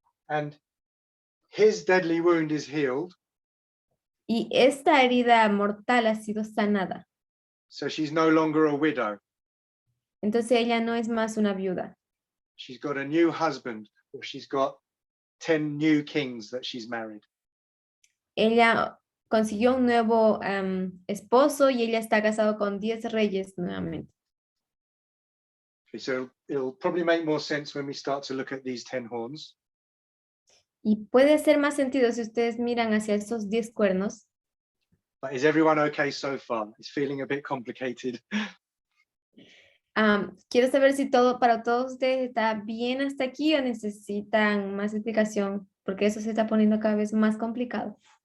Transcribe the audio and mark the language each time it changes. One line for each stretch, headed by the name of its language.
English: and his deadly wound is healed.
Spanish: Y esta herida mortal ha sido sanada.
English: So she's no longer a widow.
Spanish: Entonces ella no es más una viuda.
English: She's got a new husband, or she's got 10 new kings that she's married.
Spanish: Ella consiguió un nuevo esposo y ella está casado con 10 reyes nuevamente.
English: Okay, so it'll probably make more sense when we start to look at these 10 horns.
Spanish: Y puede hacer más sentido si ustedes miran hacia esos 10 cuernos.
English: But is everyone okay so far? It's feeling a bit complicated.
Spanish: Quiero saber si para todos ustedes está bien hasta aquí o necesitan más explicación, porque eso se está poniendo cada vez más complicado.